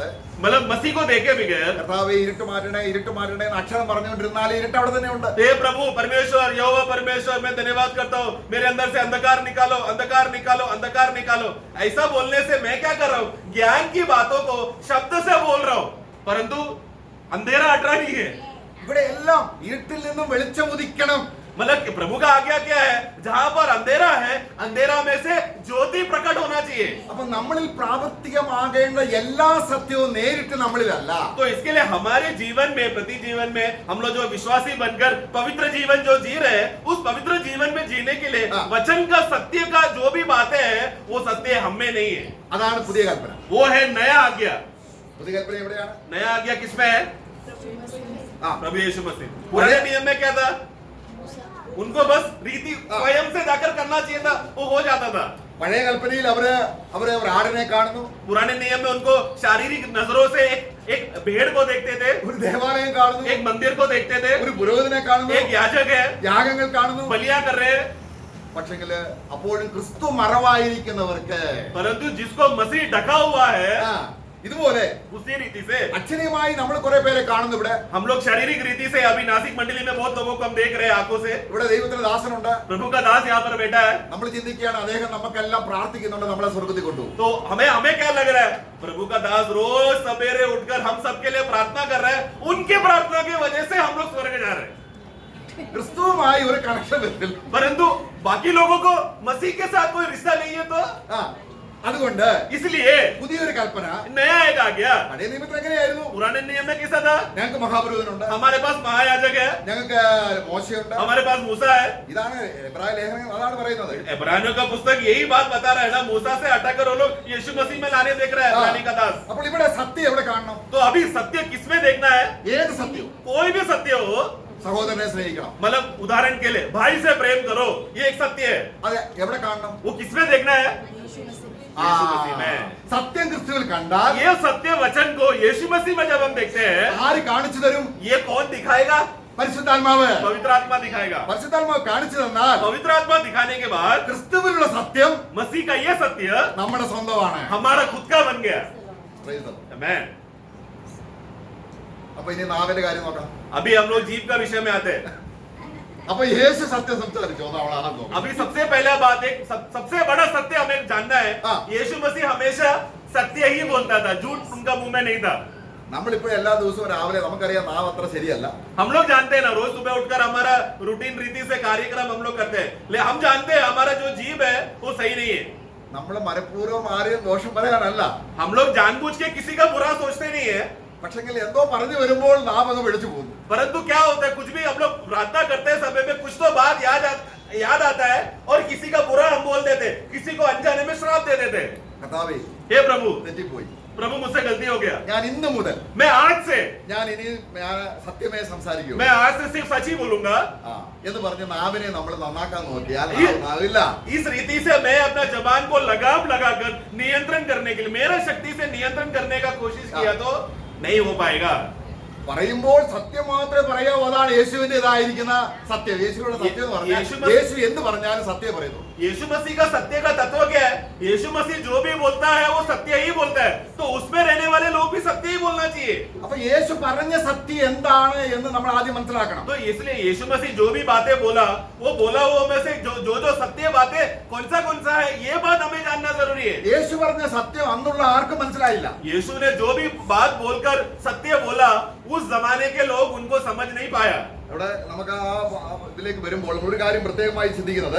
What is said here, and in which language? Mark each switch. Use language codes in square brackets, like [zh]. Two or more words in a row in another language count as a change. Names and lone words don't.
[hi] मतलब मसीह को देखे बगैर, [ml] കർത്താവേ ഇരുട്ട് മാറ്റണേ ഇരുട്ട് മാറ്റണേ എന്ന് അക്ഷരം പറഞ്ഞുകൊണ്ടിരുന്നാൽ ഇരുട്ട് അവിടെ തന്നെ ഉണ്ട്. [hi] हे प्रभु परमेश्वर, यहोवा परमेश्वर, मैं धन्यवाद करता हूँ, मेरे अंदर से अंधकार निकालो, अंधकार निकालो, अंधकार निकालो। ऐसा बोलने से मैं क्या कर रहा हूँ, ज्ञान की बातों को शब्द से बोल रहा हूँ, परंतु अंधेरा हट रहा नहीं है। [ml] ഇവിടെ എല്ലാം ഇരുട്ടിൽ നിന്നും വെളിച്ചം ഉദിക്കണം. [hi] मतलब कि प्रभु का आज्ञा क्या है, जहां पर अंधेरा है, अंधेरा में से ज्योति प्रकट होना चाहिए। [ml] അപ്പൊ നമ്മളിൽ പ്രാവർത്തികമാകേണ്ട എല്ലാ സത്യവും നേരിട്ട് നമ്മളിലല്ല. [hi] तो इसके लिए हमारे जीवन में, प्रति जीवन में हम लोग जो विश्वासी बनकर पवित्र जीवन जो जी रहे हैं, उस पवित्र जीवन में जीने के लिए वचन का सत्य का जो भी बातें हैं, वो सत्य हम में नहीं है। [ml] അതാണ് പുതിയ കൽപ്പന. [hi] वो है नया आज्ञा। [ml] പുതിയ കൽപ്പന എവിടെയാണ്? [hi] नया आज्ञा किसमें है, प्रभु यीशु मसीह। पुराने नियम में क्या था, उनको बस रीति स्वयं से जाकर करना चाहिए था, वो हो जाता था। [ml] പഴയ കൽപ്പനയിൽ അവര് ഒരു ആടിനെ കാണുന്നു, [hi] पुराने नियम में उनको शारीरिक नजरों से एक भेड़ को देखते थे, [ml] ഒരു ദേവാലയം കാണുന്നു, [hi] एक मंदिर को देखते थे, [ml] ഒരു പുരോഹിതനെ കാണുന്നു, [hi] एक याजक है, [ml] യാഗങ്ങൾ കാണുന്നു. [hi] बलियां कर रहे हैं। [ml] പക്ഷെങ്കില് അപ്പോഴും ക്രിസ്തു മറവായിരിക്കുന്നവർക്ക്, [hi] परंतु जिसको मसीह ढका हुआ है, [ml] ഇതുപോലെ [hi] उसी रीति से [ml] അക്ഷരീയമായി നമ്മൾ കുറെ പേരെ കാണുന്നു. ഇവിടെ [hi] हम लोग शारीरिक रीति से अभी नासिक मंडली में बहुत लोगों को हम देख रहे हैं आंखों से। [ml] ഇവിടെ ദൈവത്തിന്റെ ദാസനുണ്ട്. [hi] प्रभु का दास यहाँ पर बैठा है। [ml] നമ്മൾ ചിന്തിക്കുകയാണ് അദ്ദേഹം നമുക്കെല്ലാം പ്രാർത്ഥിക്കുന്നുണ്ട്, നമ്മളെ സ്വർഗ്ഗത്തിൽ കൊണ്ടുപോകും. [hi] तो हमें क्या लग रहा है, प्रभु का दास रोज सवेरे उठकर हम सबके लिए प्रार्थना कर रहे हैं, उनके प्रार्थना की वजह से हम लोग स्वर्ग जा रहे हैं। [ml] ക്രിസ്തുവുമായി ഒരു കണക്ഷൻ വരില്ല. [hi] परंतु बाकी लोगों को मसीह के साथ कोई रिश्ता नहीं है, तो [ml] അതുകൊണ്ട് [hi] इसलिए [ml] പുതിയൊരു കൽപ്പന [hi] नया एक आ गया। [ml] പഴയ നിയമത്തിൽ എങ്ങനെയായിരുന്നു? [hi] पुराने नियम में कैसा था? [ml] ഞങ്ങൾക്ക് മഹാപുരോഹിതനുണ്ട്, [hi] हमारे पास महायाजक है, [ml] ഞങ്ങൾക്ക് മോശയുണ്ട്. [hi] हमारे पास मूसा है। [ml] ഇതാണ് എബ്രായ ലേഖനം അതാണ് പറയുന്നത്. [hi] इब्रानियों का पुस्तक यही बात बता रहा है ना, मूसा से हटाकर वो लोग यीशु मसीह में लाने देख रहा है इब्रानी का दास। [ml] അപ്പോൾ ഇവിടെ സത്യം എവിടെ കാണണം? [hi] तो अभी सत्य किसमें देखना है? [ml] ഏത് സത്യവും? [hi] कोई भी सत्य हो, [ml] സഹോദരനെ സ്നേഹിക്കണം. [hi] मतलब उदाहरण के लिए भाई से प्रेम करो, ये एक सत्य है। [ml] അത് എവിടെ കാണണം? [hi] वो किसमें देखना है? ആ, यीशु मसीह में। [ml] സത്യം ക്രിസ്തുവിൽ കണ്ടാൽ [hi] ये सत्य वचन को यीशु मसीह में जब हम देखते हैं, [ml] ആര് കാണിച്ചു തരും? [hi] ये कौन दिखाएगा? [ml] പരിശുദ്ധാത്മാവ്. [hi] पवित्र आत्मा दिखाएगा। [ml] പരിശുദ്ധാത്മാവ് കാണിച്ചു തന്നാൽ [hi] पवित्र आत्मा दिखाने के बाद [ml] ക്രിസ്തുവിലുള്ള സത്യം [hi] मसीह का ये सत्य [ml] നമ്മുടെ സ്വന്തമാണ്. [hi] हमारा खुद का बन गया। [en] Praise the Lord. [hi] आमेन। [ml] അപ്പൊ ഇനി നാവിന്റെ കാര്യം നോക്കാം. [hi] अभी हम लोग जीव का विषय में आते हैं। [ml] അപ്പൊ യേശു സത്യം സംസാരിച്ചു അവളാണെന്ന് തോന്നുന്നു. [hi] अभी सबसे पहला बात एक सबसे बड़ा सत्य हमें जानना है, हाँ। यीशु मसीह हमेशा सत्य ही बोलता था, झूठ उनका मुंह में नहीं था। [ml] നമ്മളിപ്പോ എല്ലാ ദിവസവും രാവിലെ നമുക്കറിയാം നാവ് അത്ര ശരിയല്ല. [hi] हम लोग जानते हैं ना, रोज सुबह उठकर हमारा रूटीन रीति से कार्यक्रम हम लोग करते हैं, लेकिन हम जानते हैं हमारा जो जीव है वो सही नहीं है। [ml] നമ്മൾ മനഃപൂർവ്വം ആരെയും ദോഷം പറയാനല്ല, [hi] हम लोग जानबूझ के किसी का बुरा सोचते नहीं है, [ml] പക്ഷെങ്കിൽ എന്തോ പറഞ്ഞു വരുമ്പോൾ നാവ് അങ്ങ് വിളിച്ചു പോകുന്നു. [hi] परंतु क्या होता है, कुछ भी हम लोग प्रार्थना करते हैं समय में कुछ तो बात याद आता है और किसी का बुरा हम बोल देते, किसी को अनजाने में श्राप दे देते। [ml] കർത്താവേ, [hi] हे प्रभु, [ml] തെറ്റിപ്പോയി. [hi] प्रभु मुझसे गलती हो गया, [ml] ഞാൻ ഇന്ന് മുതൽ [hi] मैं आज से [ml] ഞാൻ സത്യമേ സംസാരിക്കൂ [hi] मैं आज से सिर्फ सच ही बोलूंगा। [ml] എന്ന് പറഞ്ഞ് നാവിനെ നമ്മൾ നന്നാക്കാൻ നോക്കിയാൽ ഈ- നാവില്ല. [hi] इस रीति से मैं अपना जबान को लगाम लगाकर नियंत्रण करने के लिए, मेरा शक्ति से नियंत्रण करने का कोशिश किया तो नहीं हो पाएगा। [ml] പറയുമ്പോൾ സത്യം മാത്രമേ പറയാവൂ. അതാണ് യേശുവിന്റെ ഇതായിരിക്കുന്ന സത്യം. യേശുവിനുള്ള സത്യം എന്ന് പറഞ്ഞാൽ യേശു എന്ത് പറഞ്ഞാലും സത്യം പറയുന്നു. [hi] यीशु मसीह का सत्य का तत्व क्या है? यीशु मसीह जो भी बोलता है वो सत्य ही बोलता है, तो उसमें रहने वाले लोग भी सत्य ही बोलना चाहिए। [ml] അപ്പൊ യേശു പറഞ്ഞ സത്യം എന്താണ് എന്ന് നമ്മൾ ആദ്യം മനസ്സിലാക്കണം. [hi] तो इसलिए यीशु मसीह जो भी बातें बोला वो में से जो सत्य बातें कौन सा है, ये बात हमें जानना जरूरी है। [ml] യേശു പറഞ്ഞ സത്യം അന്നുള്ള ആർക്കും മനസ്സിലായില്ല. [hi] यीशु ने जो भी बात बोलकर सत्य बोला, उस जमाने के लोग उनको समझ नहीं पाया। [ml] ഇവിടെ നമുക്ക് ആ ഇതിലേക്ക് വരുമ്പോൾ ഒരു കാര്യം പ്രത്യേകമായി ചിന്തിക്കുന്നത്,